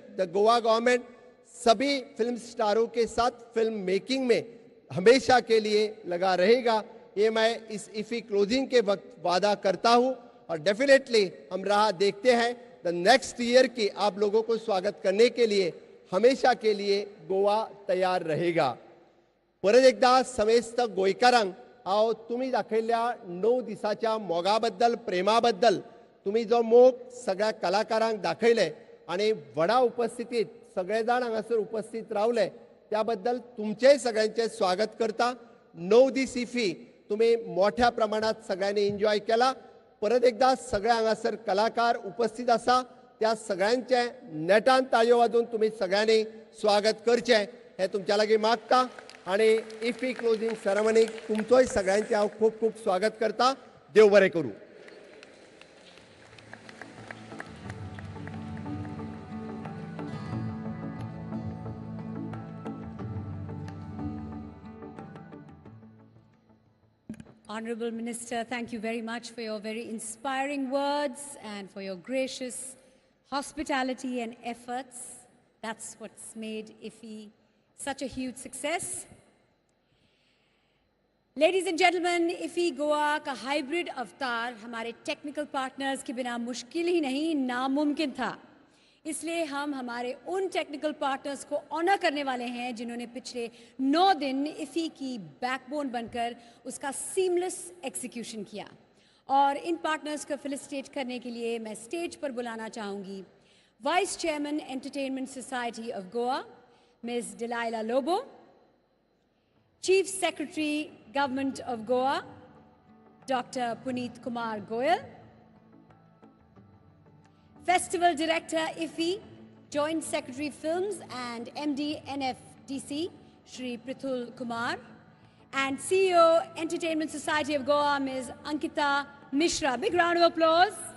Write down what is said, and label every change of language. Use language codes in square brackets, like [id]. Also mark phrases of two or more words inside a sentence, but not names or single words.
[en] The Goa government [hi] सभी फिल्म स्टारों के साथ [en] film making [hi] में हमेशा के लिए लगा रहेगा, ये मैं इस इफी क्लोजिंग के वक्त वादा करता हूँ। और डेफिनेटली हम राह देखते हैं [en] the next year [hi] की आप लोगों को स्वागत करने के लिए हमेशा के लिए गोवा तयार रहेगा। [kok] परत एकदा समेस्त गोंयकारांक हांव तुमी दाखयल्ल्या 9 दिसाच्या मोगाबद्दल प्रेमाबद्दल तुम्ही जो मोग सगळ्या कलाकारांक दाखयले आणि व्हडा उपस्थितीत सगळे जाण हांगासर उपस्थित रावले त्याबद्दल तुमचेय सगळ्यांचे स्वागत करता। [mr] 9 दीस इफी तुम्ही मोठ्या प्रमाणात सगळ्यांनी एन्जॉय केला। [kok] परत एकदा सगळे हांगासर कलाकार उपस्थित आसा त्या सगळ्यांचे नेटान ताळयो वाजोवन तुम्ही सगळ्यांनी स्वागत करचें हे तुमच्या लागीं मागता आणि [en] IFFI closing ceremony [kok] तुमचोय सगळ्यांचे हांव खूब खूब स्वागत करता। देव बरें करूं। [en] Honorable Minister, thank you very much for your very inspiring words and for your gracious hospitality and efforts. That's what's made IFFI such a huge success. Ladies and gentlemen, [hi] IFFI गोवा का हाइब्रिड अवतार हमारे [en] technical partners [hi] के बिना मुश्किल ही नहीं नामुमकिन था। इसलिए हम हमारे उन [en] technical partners [hi] को ऑनर करने वाले हैं जिन्होंने पिछले 9 दिन IFFI की बैकबोन बनकर उसका [en] seamless execution [hi] किया। और इन पार्टनर्स को फेलिसिटेट करने के लिए मैं स्टेज पर बुलाना चाहूँगी [en] Vice Chairman Entertainment Society of Goa [hi] मिस डिलाइला लोबो, [en] Chief Secretary Government of Goa [hi] डॉक्टर पुनीत कुमार गोयल, [en] Festival Director IFFI, Joint Secretary Films and MD NFDC, Shri Prithul Kumar, and CEO Entertainment Society of Goa, Ms. Ankita Mishra. Big round of applause.